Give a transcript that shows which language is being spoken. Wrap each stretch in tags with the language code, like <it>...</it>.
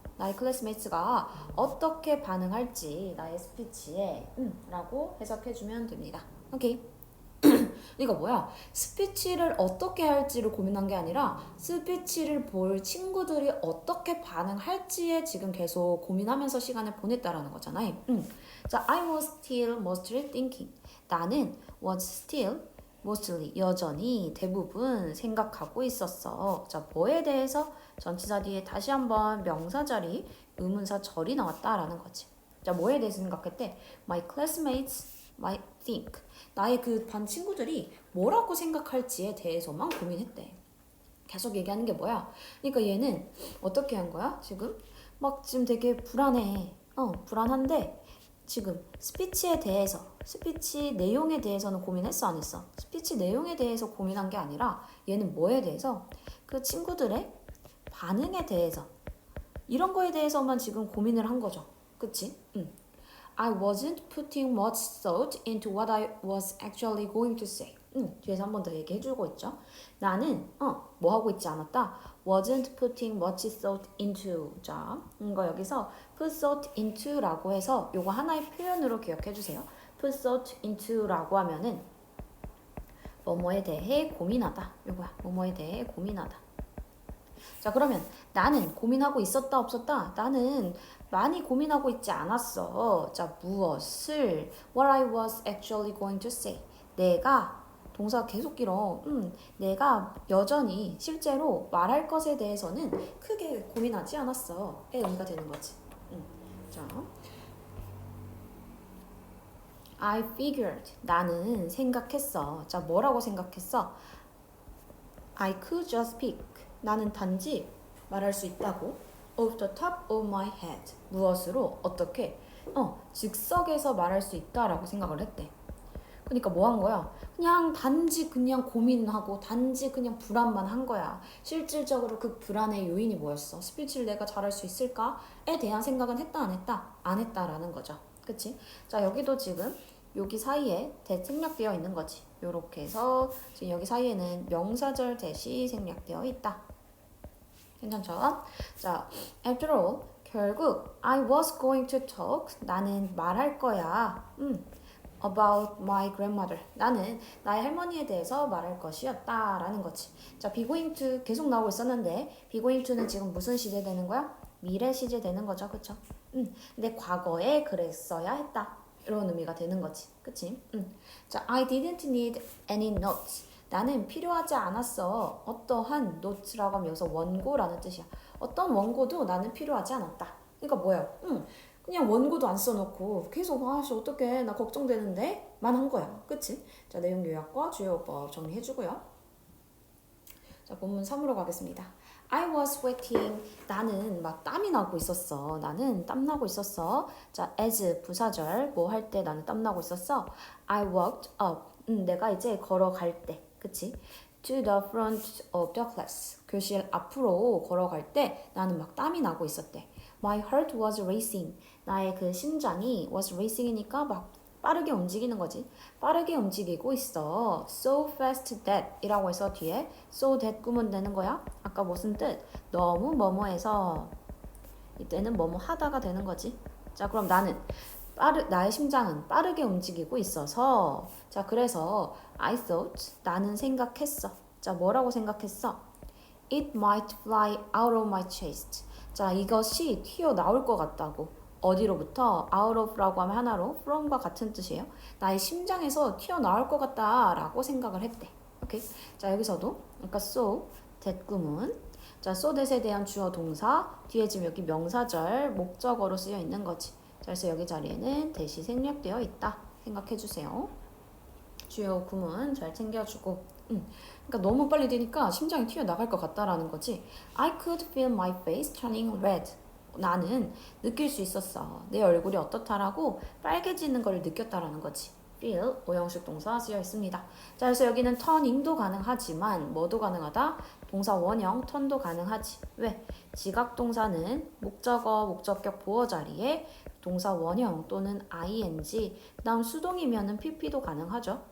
<ko>나의 클래스메이트가 어떻게 반응할지 나의 스피치에 라고 해석해주면 됩니다. 오케이. 그러니까 뭐야? 스피치를 어떻게 할지를 고민한 게 아니라 스피치를 볼 친구들이 어떻게 반응할지에 지금 계속 고민하면서 시간을 보냈다라는 거잖아.</ko> <en>자, I was still mostly thinking.</en> <ko>나는</ko> <en>was still mostly</en> <ko>여전히 대부분 생각하고 있었어. 자, 뭐에 대해서 전치사 뒤에 다시 한번 명사 자리 의문사 절이 나왔다라는 거지. 자, 뭐에 대해서 생각했대?</ko> <en>My classmates might think.</en> <ko>나의 그 반 친구들이 뭐라고 생각할지에 대해서만 고민했대. 계속 얘기하는 게 뭐야? 그러니까 얘는 어떻게 한 거야? 지금 막 지금 되게 불안해. 불안한데 지금 스피치에 대해서, 스피치 내용에 대해서는 고민했어, 안 했어? 스피치 내용에 대해서 고민한 게 아니라 얘는 뭐에 대해서? 그 친구들의 반응에 대해서, 이런 거에 대해서만 지금 고민을 한 거죠. 그치?</ko> <en>I wasn't putting much thought into what I was actually going to say.</en> <ko>뒤에서 한 번 더 얘기해주고 있죠. 나는 뭐 하고 있지 않았다.</ko> <en>wasn't putting much thought into.</en> <ko>자, 이거 여기서 put thought into라고 해서 요거 하나의 표현으로 기억해주세요. put thought into라고 하면은 뭐뭐에 대해 고민하다. 요거야. 뭐뭐에 대해 고민하다. 자, 그러면 나는 고민하고 있었다 없었다? 나는 많이 고민하고 있지 않았어. 자, 무엇을</ko> <en>what I was actually going to say.</en> <ko>내가 동사 계속 길어. 내가 여전히 실제로 말할 것에 대해서는 크게 고민하지 않았어. 의 의미가 되는 거지. 자,</ko> <en>I figured.</en> <ko>나는 생각했어. 자, 뭐라고 생각했어?</ko> <en>I could just pick.</en> <ko>나는 단지 말할 수 있다고.</ko> <en>Off the top of my head.</en> <ko>무엇으로? 어떻게? 즉석에서 말할 수 있다라고 생각을 했대. 그러니까 뭐 한 거야? 그냥 단지 그냥 고민하고 단지 그냥 불안만 한 거야. 실질적으로 그 불안의 요인이 뭐였어? 스피치를 내가 잘할 수 있을까?에 대한 생각은 했다 안 했다? 안 했다라는 거죠. 그치? 자, 여기도 지금 여기 사이에 대 생략되어 있는 거지. 요렇게 해서 지금 여기 사이에는 명사절 대시 생략되어 있다. 괜찮죠?</ko> <en>자, after all,</en> <ko>결국</ko> <en>I was going to talk.</en> <ko>나는 말할 거야.</ko> <en>about my grandmother.</en> <ko>나는 나의 할머니에 대해서 말할 것이었다 라는 거지. 자, be going to 계속 나오고 있었는데 be going to는 지금 무슨 시제 되는 거야? 미래 시제 되는 거죠. 그쵸? 근데 과거에 그랬어야 했다. 이런 의미가 되는 거지. 그치? 자,</ko> <en>I didn't need any notes.</en> <ko>나는 필요하지 않았어. 어떠한 notes라고 하면 여기서 원고라는 뜻이야. 어떤 원고도 나는 필요하지 않았다. 그러니까 뭐야? 그냥 원고도 안 써놓고 계속 아씨 어떡해 나 걱정되는데 만 한 거야. 그치? 자, 내용 요약과 주요법 정리해주고요. 자, 본문 3으로 가겠습니다.</ko> <en>I was sweating.</en> <ko>나는 막 땀이 나고 있었어. 나는 땀 나고 있었어. 자, as 부사절 뭐 할 때 나는 땀 나고 있었어.</ko> <en>I walked up.</en> <ko>내가 이제 걸어갈 때. 그치?</ko> <en>To the front of the class.</en> <ko>교실 앞으로 걸어갈 때 나는 막 땀이 나고 있었대.</ko> <en>My heart was racing.</en> <ko>나의 그 심장이 was racing이니까 막 빠르게 움직이는 거지. 빠르게 움직이고 있어.</ko> <en>So fast that</en> <ko>이라고 해서 뒤에 so that 꾸면 되는 거야. 아까 무슨 뜻? 너무 뭐뭐해서 이때는 뭐뭐 하다가 되는 거지. 자, 그럼 나의 심장은 빠르게 움직이고 있어서 자, 그래서</ko> <en>I thought</en> <ko>나는 생각했어. 자, 뭐라고 생각했어?</ko> <en>It might fly out of my chest.</en> <ko>자, 이것이 튀어나올 것 같다고. 어디로부터? out of라고 하면 하나로 from과 같은 뜻이에요. 나의 심장에서 튀어나올 것 같다라고 생각을 했대. 오케이? 자, 여기서도 아까 so, that 구문. 자, so that에 대한 주어 동사. 뒤에 지금 여기 명사절 목적어로 쓰여 있는 거지. 자, 그래서 여기 자리에는 대시 생략되어 있다. 생각해 주세요. 주요 구문 잘 챙겨주고. 그러니까 너무 빨리 되니까 심장이 튀어나갈 것 같다라는 거지.</ko> <en>I could feel my face turning red.</en> <ko>나는 느낄 수 있었어. 내 얼굴이 어떻다라고 빨개지는 걸 느꼈다라는 거지. feel 오형식 동사 쓰여 있습니다. 자, 그래서 여기는 turning도 가능하지만 뭐도 가능하다? 동사 원형 turn도 가능하지. 왜? 지각 동사는 목적어, 목적격 보어 자리에 동사 원형 또는 ing, 그 다음 수동이면은 pp도 가능하죠.</ko>